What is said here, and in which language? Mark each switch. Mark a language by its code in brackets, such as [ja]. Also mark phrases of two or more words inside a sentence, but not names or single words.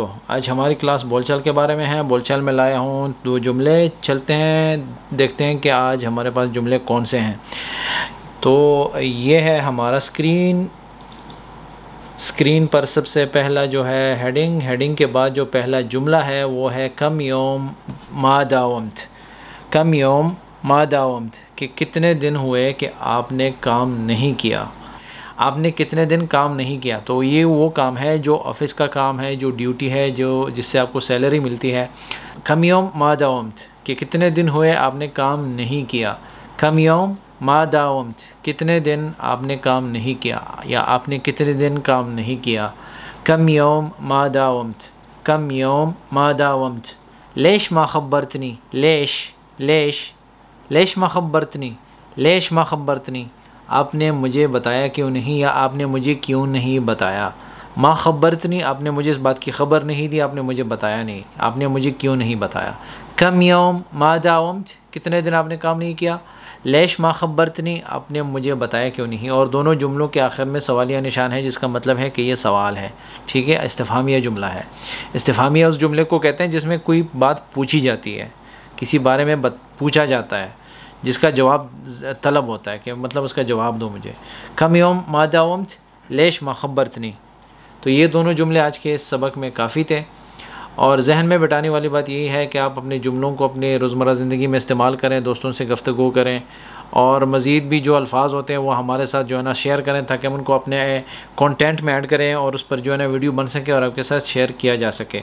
[ur] آج ہماری کلاس بول چال کے بارے میں ہے۔ بول چال میں لایا ہوں 2 جملے، چلتے ہیں دیکھتے ہیں کہ آج ہمارے پاس جملے کون سے ہیں۔ تو یہ ہے ہمارا اسکرین پر سب سے پہلا جو ہے ہیڈنگ کے بعد جو پہلا جملہ ہے وہ ہے [ar] کم یوم ما داومت۔ کم یوم ما داومت [ur] کہ کتنے دن ہوئے کہ آپ نے کام نہیں کیا، آپ نے کتنے دن کام نہیں کیا۔ تو یہ وہ کام ہے جو آفس کا کام ہے، جو ڈیوٹی ہے، جس سے آپ کو سیلری ملتی ہے۔ [ar] کم یوم ما داومت [ur] کہ کتنے دن ہوئے آپ نے کام نہیں کیا۔ [ar] کم یوم ما داومت [ur] کتنے دن آپ نے کام نہیں کیا، یا آپ نے کتنے دن کام نہیں کیا۔ [ar] کم یوم ما داومت، کم یوم ما داومت۔ لیش ما خبرتنی، لیش ما خبرتنی، لیش ما خبرتنی [ur] آپ نے مجھے بتایا کیوں نہیں، یا آپ نے مجھے کیوں نہیں بتایا۔ [ar] ما خبرتنی [ur] آپ نے مجھے اس بات کی خبر نہیں دی، آپ نے مجھے بتایا نہیں، آپ نے مجھے کیوں نہیں بتایا۔ [ar] کم یوم ما داومت [ur] کتنے دن آپ نے کام نہیں کیا۔ [ar] لیش ما خبرتنی [ur] آپ نے مجھے بتایا کیوں نہیں۔ اور دونوں جملوں کے آخر میں سوالیہ نشان ہے، جس کا مطلب ہے کہ یہ سوال ہے، ٹھیک ہے، استفہامیہ جملہ ہے۔ استفہامیہ اس جملے کو کہتے ہیں جس میں کوئی بات پوچھی جاتی ہے، کسی بارے میں پوچھا جاتا ہے، جس کا جواب طلب ہوتا ہے کہ مطلب اس کا جواب دو مجھے۔ [ar] کم یوم ما داومت لیش ما خبرتنی۔ [ur] تو یہ دونوں جملے آج کے اس سبق میں کافی تھے، اور ذہن میں بٹانے والی بات یہی ہے کہ آپ اپنے جملوں کو اپنے روزمرہ زندگی میں استعمال کریں، دوستوں سے گفتگو کریں، اور مزید بھی جو الفاظ ہوتے ہیں وہ ہمارے ساتھ جو ہے نا شیئر کریں، تاکہ ہم ان کو اپنے کانٹینٹ میں ایڈ کریں اور اس پر جو ہے نا ویڈیو بن سکے اور آپ کے ساتھ شیئر کیا جا سکے۔